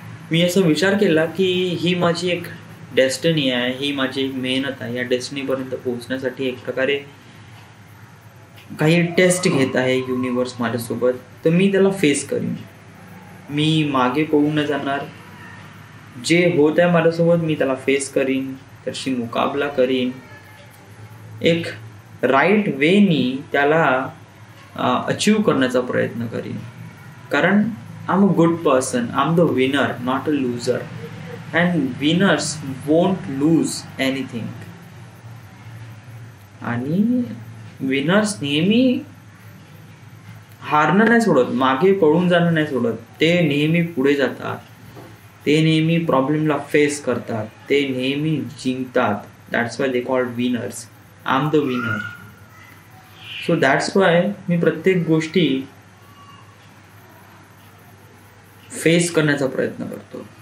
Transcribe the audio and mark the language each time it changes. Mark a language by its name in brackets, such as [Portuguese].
[Marathi] मी असा विचार केला की ही माझी एक डेस्टिनी आहे, ही माझी एक मेहनत आहे. या डेस्टिनीपर्यंत पोहोचण्यासाठी एक प्रकारे काही टेस्ट घेत आहे युनिवर्स माझ्यासोबत, तर मी त्याला फेस करीन. मी मागे पळून न जाणार. जे होत आहे माझ्यासोबत मी त्याला फेस करीन, त्याशी मुकाबला करीन, एक राईट वेनी त्याला अचीव करण्याचा प्रयत्न करीन. कारण [English] I'm a good person. I'm the winner, not a loser. And winners won't lose anything. [Marathi] आणि विनर्स नेहमी हारणं नाही सोडत, मागे पळून जाणं नाही सोडत. ते नेहमी पुढे जातात, ते नेहमी प्रॉब्लेमला फेस करतात, ते नेहमी जिंकतात. [English] That's why they called winners. I am the winner. So that's why [Marathi] मी प्रत्येक गोष्टी फेस करण्याचा प्रयत्न करतो.